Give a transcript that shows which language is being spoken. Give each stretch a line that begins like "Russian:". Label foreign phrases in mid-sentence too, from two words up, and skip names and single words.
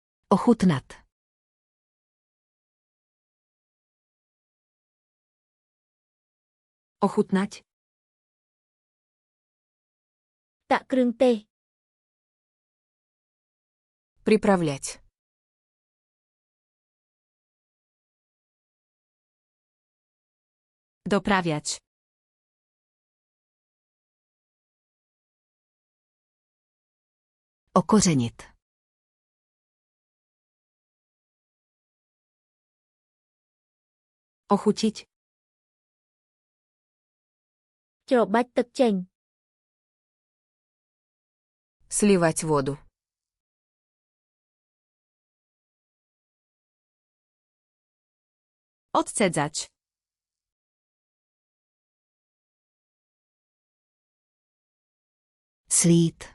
Czech: Ochutnat.
Slovak: Ochutnať.
Khmer: ដាក់គ្រឿងទេស
Russian: Приправлять.
Polish: Doprawiać.
Czech: Okořenit. Ochutit.
Khmer: ច្របាច់ទឹកចេញ
Russian: Сливать воду.
Polish: Odcedzać.
Czech: Slít.